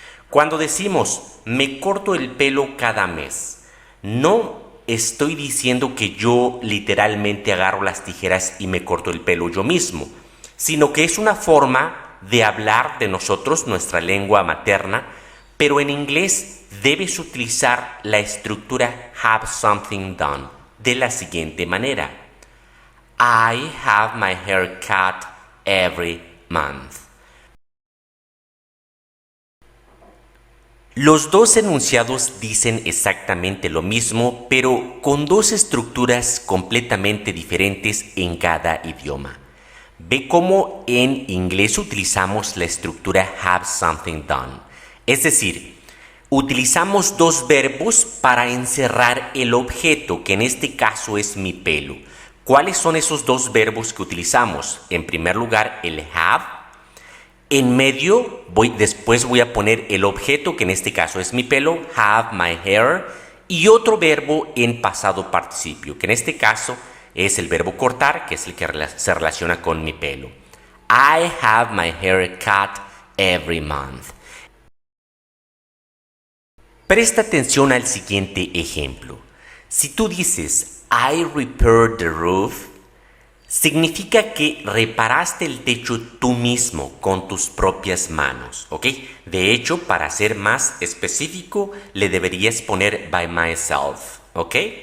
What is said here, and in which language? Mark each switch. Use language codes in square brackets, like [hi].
[es] Cuando decimos me corto el pelo cada mes, no estoy diciendo que yo literalmente agarro las tijeras y me corto el pelo yo mismo, sino que es una forma de hablar de nosotros, nuestra lengua materna, pero en inglés debes utilizar la estructura [en] have something done [es] de la siguiente manera. [en] I have my hair cut every month. [es] Los dos enunciados dicen exactamente lo mismo, pero con dos estructuras completamente diferentes en cada idioma. Ve cómo en inglés utilizamos la estructura [en] have something done. [es] Es decir, utilizamos dos verbos para encerrar el objeto, que en este caso es mi pelo. ¿Cuáles son esos dos verbos que utilizamos? En primer lugar, el have. En medio, después voy a poner el objeto, que en este caso es mi pelo, [en] have my hair, [es] y otro verbo en pasado participio, que en este caso es el verbo cortar, que es el que se relaciona con mi pelo. [en] I have my hair cut every month. [es] Presta atención al siguiente ejemplo. Si tú dices [en] I repaired the roof, [es] significa que reparaste el techo tú mismo con tus propias manos, ¿ok? De hecho, para ser más específico, le deberías poner [en] by myself, [es] ¿ok?